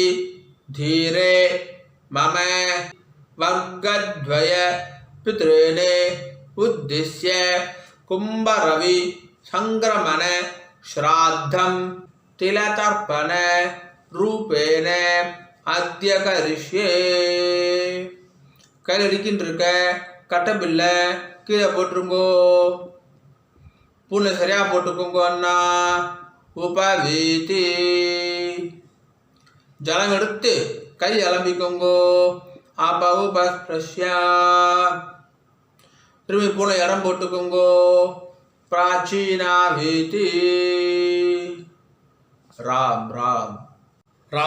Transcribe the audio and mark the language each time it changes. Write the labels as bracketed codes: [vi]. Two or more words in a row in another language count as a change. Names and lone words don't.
[sa] धीरे मम वर्गद्वय पितॄन् उद्दिश्य कुंभरवि संक्रमण श्राद्धं तिलतर्पण रूपेण अद्य करिष्ये [ta] கையில் இருக்கின்றிருக்க கட்டபில்லை கீழே போட்டுருங்கோ பூனை சரியாக போட்டுக்கோங்க அண்ணா உபவீதி ஜலம் எடுத்து கை அலம்பிக்கோங்கோ அப்ப உபஸ்பிரஷ்யா திரும்பி பூனை இடம் போட்டுக்கோங்கோ பிராச்சீனா வீதி ராம் ராம் ராம்